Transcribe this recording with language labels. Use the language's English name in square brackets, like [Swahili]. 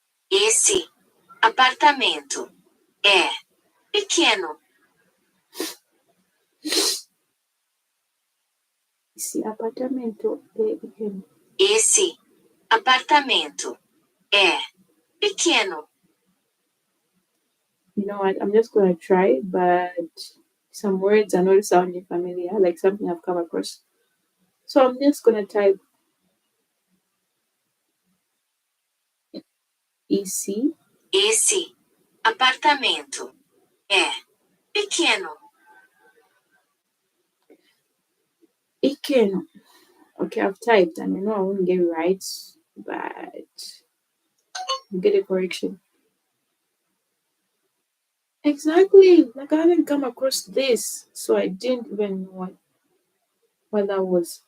[Portuguese] Esse apartamento é pequeno. Esse apartamento é pequeno. Esse apartamento é pequeno. [English] You know what? I'm just gonna try, but some words are not sounding familiar, like something I've come across. So I'm just gonna type EC. [Portuguese] Esse apartamento é pequeno. Pequeno. [English] Okay, I've typed, and I know I won't get it right, but I'll get a correction. Exactly. Like I haven't come across this, so I didn't even know what that was.